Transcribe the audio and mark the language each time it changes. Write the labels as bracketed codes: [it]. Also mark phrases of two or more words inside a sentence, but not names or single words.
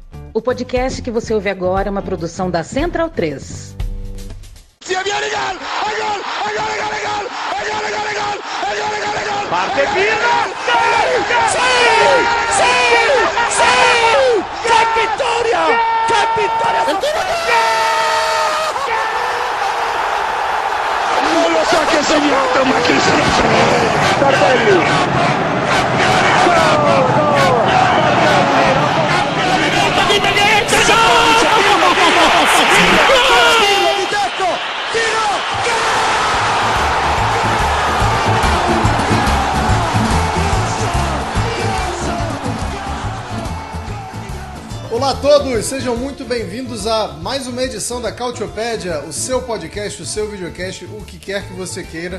[pt] O podcast que você ouve agora é uma produção da Central 3. [it] Parte Pirlo! ¡Qué vittoria! ¡Qué vittoria! Non lo so che ha segnato, ma chi se ne frega! Tardelli! [pt] Olá a todos, sejam muito bem-vindos a mais uma edição da Cautiopédia, o seu podcast, o seu videocast, o que quer que você queira.